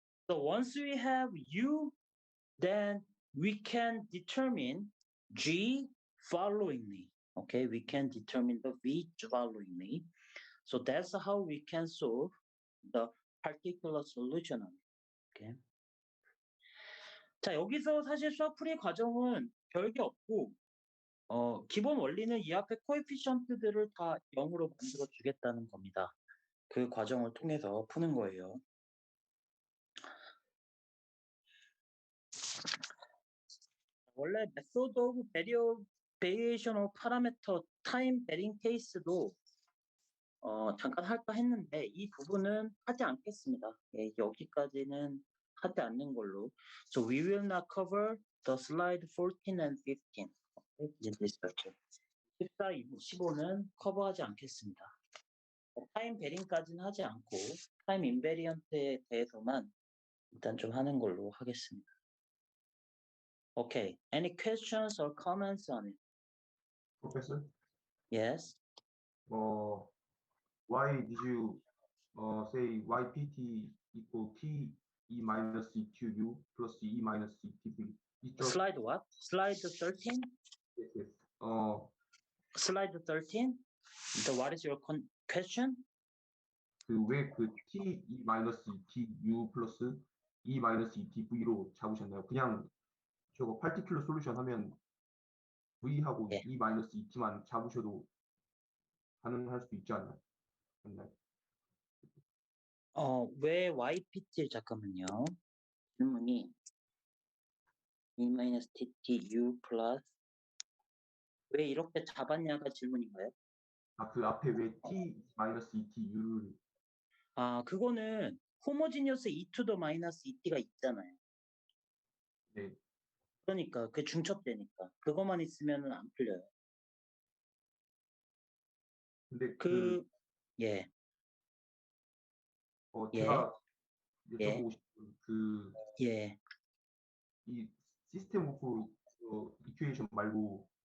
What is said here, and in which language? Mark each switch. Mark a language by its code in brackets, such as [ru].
[en] So once we have U, then we can determine G followingly. Okay, we can determine the V followingly. So that's how we can solve the particular solution. Okay. [ko] 자, 여기서 사실 수학풀이 과정은 별게 없고, 기본 원리는 이 앞에 코에피션트들을 다 0으로 만들어 주겠다는 겁니다. 그 과정을 통해서 푸는 거예요. 원래 method of variation of parameter time varying case도 잠깐 할까 했는데 이 부분은 하지 않겠습니다. 예, 여기까지는 하지 않는 걸로. [en] So we will not cover the slide 14 and 15. in this lecture. [ko] 14, 15는 커버하지 않겠습니다. 타임 베링까지는 하지 않고 타임 인베리언트에 대해서만 일단 좀 하는 걸로 하겠습니다. [en] Okay. Any questions or comments on it? Professor, Yes. why did you say ypt equal t e minus e to u plus e minus e t v? It's just Slide what? Slide 13? yes, yes. Slide 13? So what is your question? [ko] 왜 t e minus e t u 플러스 e minus e t v로 잡으셨나요? 그냥 저거 particular solution 하면 v하고 예. e minus e t만 잡으셔도 가능할 수도 있지 않나요? 왜 YPT 잠깐만요. 질문이 E-TT U 플러스 왜 이렇게 잡았냐가 질문인가요? 그 앞에 왜 t minus e t u를 그거는 호모지니어스 E to the minus ET가 있잖아요. 네. 그러니까 그 중첩되니까 그것만 있으면은 안 풀려요. 근데 예. 제가 예. 여쭤보고 싶은 예. 이 시스템 오브 이퀘이션 말고